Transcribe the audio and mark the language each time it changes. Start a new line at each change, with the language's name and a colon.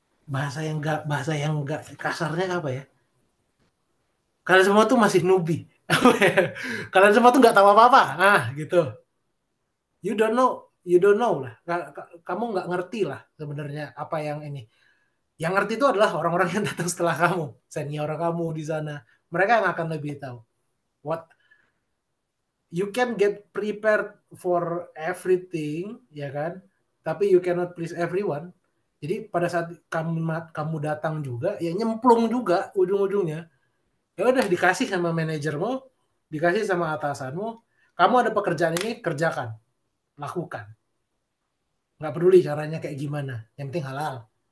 Indonesian: Bahasa yang enggak kasarnya apa ya? Kalian semua tuh masih newbie. Kalian semua tuh nggak tahu apa-apa. Gitu.
English: You don't know
Indonesian: lah. Kamu nggak ngerti lah sebenarnya apa yang ini. Yang ngerti itu adalah orang-orang yang datang setelah kamu, senior kamu di sana. Mereka yang akan lebih tahu.
English: What you can get prepared for everything,
Indonesian: ya kan? Tapi
English: you cannot please everyone.
Indonesian: Jadi pada saat kamu datang juga, ya nyemplung juga ujung-ujungnya. Ya udah dikasih sama manajermu, dikasih sama atasanmu, kamu ada pekerjaan ini kerjakan, lakukan. Nggak peduli caranya kayak gimana, yang penting halal.